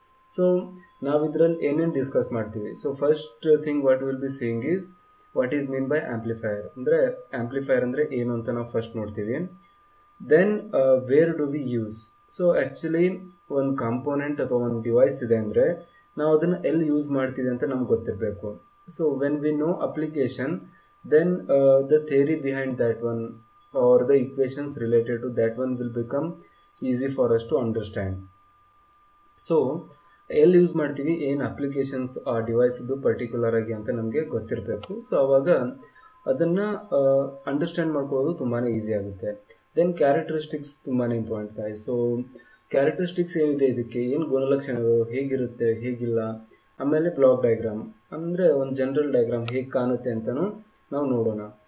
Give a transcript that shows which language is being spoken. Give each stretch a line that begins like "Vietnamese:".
English: so
Kannada: ನಾವು ಇದರಲ್ಲಿ ಏನೇನು ಡಿಸ್ಕಸ್ ಮಾಡ್ತೀವಿ.
English: So first thing what will be seeing is what is mean by amplifier.
Kannada: ಅಂದರೆ ಆ್ಯಂಪ್ಲಿಫೈಯರ್ ಅಂದರೆ ಏನು ಅಂತ ನಾವು ಫಸ್ಟ್ ನೋಡ್ತೀವಿ.
English: Then where do we use.
Kannada: So actually ಒಂದು ಕಾಂಪೋನೆಂಟ್ ಅಥವಾ ಒಂದು ಡಿವೈಸ್ ಇದೆ ಅಂದರೆ ನಾವು ಅದನ್ನು ಎಲ್ಲಿ ಯೂಸ್ ಮಾಡ್ತೀವಿ ಅಂತ ನಮ್ಗೆ ಗೊತ್ತಿರಬೇಕು.
English: So when we know application, then the theory behind that one or the equations related to that one will become easy for us to understand.
Kannada: So ಎಲ್ಲಿ ಯೂಸ್ ಮಾಡ್ತೀವಿ, ಏನು ಅಪ್ಲಿಕೇಶನ್ಸ್ ಆ ಡಿವೈಸ್ದು ಪರ್ಟಿಕ್ಯುಲರ್ ಆಗಿ ಅಂತ ನಮಗೆ ಗೊತ್ತಿರಬೇಕು. ಸೊ ಆವಾಗ ಅದನ್ನು ಅಂಡರ್ಸ್ಟ್ಯಾಂಡ್ ಮಾಡ್ಕೊಳ್ಳೋದು ತುಂಬಾ ಈಸಿ ಆಗುತ್ತೆ. ದೆನ್ ಕ್ಯಾರೆಕ್ಟರಿಸ್ಟಿಕ್ಸ್ ತುಂಬಾ ಇಂಪಾರ್ಟೆಂಟ್ ಗಾಯ್ಸ್. ಸೊ ಕ್ಯಾರೆಕ್ಟರಿಸ್ಟಿಕ್ಸ್ ಏನಿದೆ, ಇದಕ್ಕೆ ಏನು ಗುಣಲಕ್ಷಣಗಳು, ಹೇಗಿರುತ್ತೆ ಹೇಗಿಲ್ಲ, ಆಮೇಲೆ ಬ್ಲಾಕ್ ಡಯಾಗ್ರಾಮ್ ಅಂದರೆ ಒಂದು ಜನರಲ್ ಡಯಾಗ್ರಾಮ್ ಹೇಗೆ ಕಾಣುತ್ತೆ ಅಂತಲೂ ನಾವು ನೋಡೋಣ.